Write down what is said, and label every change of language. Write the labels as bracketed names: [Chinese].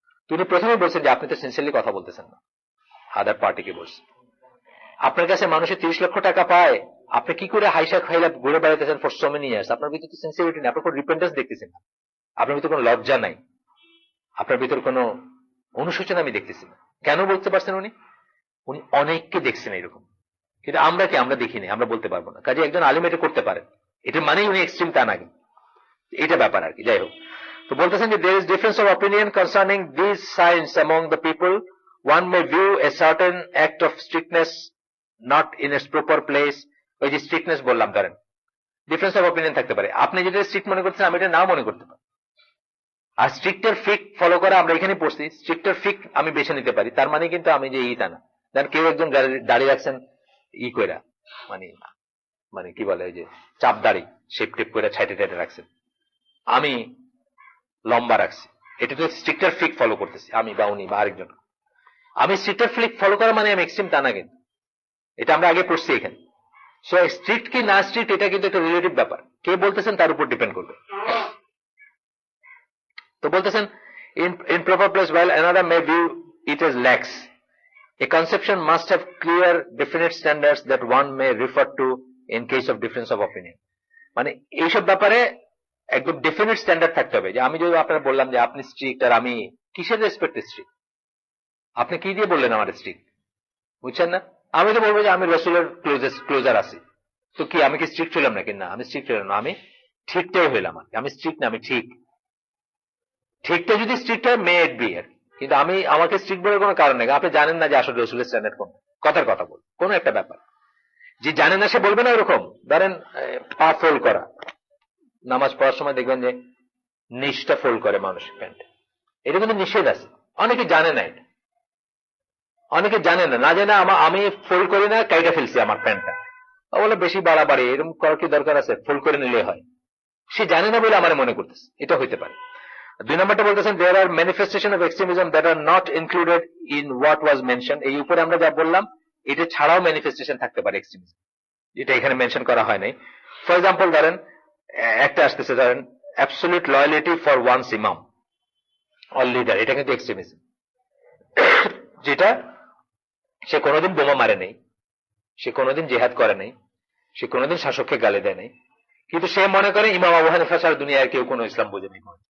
[Bangla] তিনি প্রথমে বলছেন যে আপনি তো সিনসিয়ারলি কথা বলতেছেন না, আদার পার্টিকে বলছেন, আপনার কাছে মানুষের 30 লক্ষ টাকা পায়, আপনি কি করে হাইসা খাইলা ঘুরে বেড়াইতেছেন ফর সো মেনি ইয়ার্স? আপনার ভিতরে তো সিনসিয়ারিটি নেই, আপনার কোনো রিপেন্টেন্স দেখতেছেন না, আপনার ভিতরে কোনো লজ্জা নাই। আপনার ভিতর কোনো অনুশোচনা আমি দেখতেছি না। কেন বলতে পারছেন উনি? উনি অনেককে দেখছেন এরকম, কিন্তু আমরা কি, আমরা দেখিনি, আমরা বলতে পারবো না। কাজে একজন আলিম এটা করতে পারেন, এটা মানেই উনি এক্সট্রিম তা না, এটা ব্যাপার আর কি। যাই হোক, তো বলতেছেন যে [English] there is difference of opinion concerning these signs among the people. One may view a certain act of strictness not in its proper place. [Bangla] ওই যে স্ট্রিক্টনেস বললাম, ধরেন ডিফারেন্স অফ অপিনিয়ন থাকতে পারে, আপনি যেটা স্ট্রিক্ট মনে করছেন আমি এটা নাও মনে করতে পারি। আর স্ট্রিক্টের ফিক ফলো করা, আমরা এখানে পড়ছি, স্ট্রিক্টের ফিক আমি বেছে নিতে পারি, তার মানে কিন্তু আমি যে তা না। দেন কেউ একজন দাঁড়িয়ে রাখছেন কইরা, মানে মানে কি বলে, ওই যে চাপ দাড়ি শেপ টেপ করে ছাইটে টাইটে রাখছেন, আমি লম্বা রাখছি, এটা তো স্ট্রিক্টার ফিক ফলো করতেছি আমি বা উনি বা আরেকজন। আমি স্ট্রিক্টার ফিক ফলো করা মানে আমি এক্সট্রিম তা না, কিন্তু এটা আমরা আগে পড়ছি এখানে। সো স্ট্রিক্ট কি না স্ট্রিক্ট এটা কিন্তু একটা রিলেটিভ ব্যাপার, কে বলতেছেন তার উপর ডিপেন্ড করবে। তো বলতেছেন [English] in proper place while another may view it as lax, a conception must have clear definite standards that one may refer to in case of difference of opinion. [Bangla] মানে এইসব ব্যাপারে একদম ডেফিনেট স্ট্যান্ডার্ড থাকতে হবে। যে আমি যদি আপনার বললাম যে আপনি স্ট্রিক্ট, আর আমি কিসের রেসপেক্টে স্ট্রিক্ট? আপনি কি দিয়ে বললেন আমার স্ট্রিক্ট? বুঝছেন না? আমি তো বলবো যে আমি রসুলের ক্লোজার আছি, তো কি আমি কি স্ট্রিক্ট হইলাম নাকি? না, আমি স্ট্রিক্ট হইলাম না, আমি ঠিকটাই হইলাম। আমি স্ট্রিক্ট না, আমি ঠিক। ঠিকটা যদি স্ট্রিক্ট হয় [English] may it be এর, [Bangla] কিন্তু আমি আমাকে স্ট্রিক্ট বলার কোনো কারণ নেই। আপনি জানেন না যে আসলে রসুলের স্ট্যান্ডার্ড কোন, কথার কথা বল, কোন একটা ব্যাপার যে জানে না সে বলবে না। ওরকম ধরেন পা ফোল্ড করা, নামাজ পড়ার সময় দেখবেন যে নিচটা ফোল্ড করে মানুষ প্যান্ট, এটা কিন্তু নিষেধ আছে। অনেকে জানে না, এটা অনেকে জানে না, না জানে আমি ফোল্ড করি না, কাইটা ফেলছি আমার প্যান্টটা, বলে বেশি বাড়াবাড়ি, এরকম করার কি দরকার আছে? ফোল্ড করে নিলে হয়। সে জানে না বলে আমার মনে করতেছে, এটা হইতে পারে। 2 নম্বরটা বলতেছেন [English] there are manifestation of extremism that are not included in what was mentioned. [Bangla] এই উপরে আমরা যা বললাম এটা ছাড়াও ম্যানিফেস্টেশন থাকতে পারে এক্সট্রিমিজম, এটা এখানে মেনশন করা হয় নাই। ফর এক্সাম্পল ধরেন একটা আসতেছে, ধরেন [English] absolute loyalty for one's imam or leader, [Bangla] এটা কিন্তু এক্সট্রিমিজম। যেটা সে কোনোদিন বোমা মারে নেই, সে কোনোদিন জেহাদ করে নাই, সে কোনোদিন শাসককে গালি দেয় নাই, কিন্তু সে মনে করে ইমাম আবু হানিফা ছাড়া দুনিয়ায় কেউ কোনো ইসলাম বোঝে নেই।